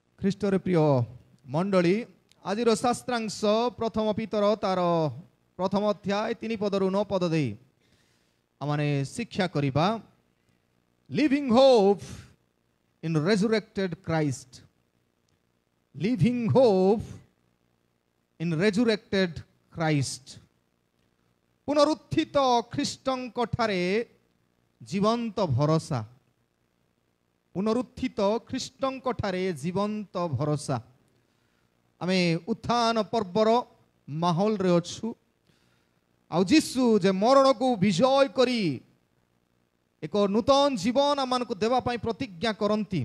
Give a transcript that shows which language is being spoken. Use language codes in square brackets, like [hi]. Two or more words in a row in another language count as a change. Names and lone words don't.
[or] ଖ୍ରୀଷ୍ଟରେ ପ୍ରିୟ ମଣ୍ଡଳୀ ଆଜିର ଶାସ୍ତ୍ରାଂଶ ପ୍ରଥମ ପିତର ତାର ପ୍ରଥମ ଅଧ୍ୟାୟ 3 ପଦରୁ 9 ପଦ ଦେଇ ଆମମାନେ ଶିକ୍ଷା କରିବା [en] living hope in resurrected Christ. Living hope in resurrected Christ. [or] पुनरुत्थित ଖ୍ରୀଷ୍ଟଙ୍କ ଠାରେ ଜୀବନ୍ତ ଭରସା. पुनरुत्थित ଖ୍ରୀଷ୍ଟଙ୍କ ଠାରେ ଜୀବନ୍ତ ଭରସା. ଆମେ ଉତ୍ଥାନ ପର୍ବର ମାହୋଲରେ ଅଛୁ. ଆଉ ଯୀଶୁ ଯେ ମରଣକୁ ବିଜୟ କରି ଏକ ନୂତନ ଜୀବନ ଆମମାନଙ୍କୁ ଦେବା ପାଇଁ ପ୍ରତିଜ୍ଞା କରନ୍ତି.